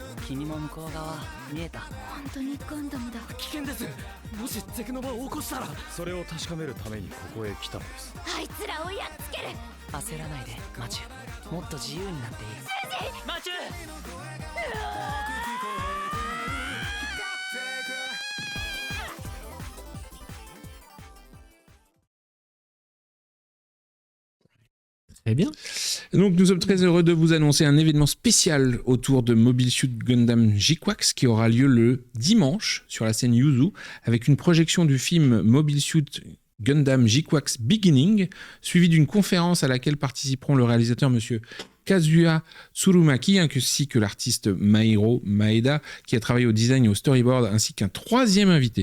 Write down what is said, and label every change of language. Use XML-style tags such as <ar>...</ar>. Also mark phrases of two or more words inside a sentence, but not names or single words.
<ja>君も向こう側見えた。本当にガンダムだ。危険です。もしゼクノバを起こしたら。それを確かめるためにここへ来たのです。あいつらをやっつける。焦らないでマチュ。もっと自由になっていい。マチュ。</ja> <fr>Très bien. Donc nous sommes très heureux de vous annoncer un événement spécial autour de Mobile Suit Gundam J-Quax qui aura lieu le dimanche sur la scène Yuzu avec une projection du film Mobile Suit Gundam J-Quax Beginning suivie d'une conférence à laquelle participeront le réalisateur monsieur Kazuya Tsurumaki ainsi que l'artiste Mairo Maeda qui a travaillé au design et au storyboard ainsi qu'un troisième invité.</fr>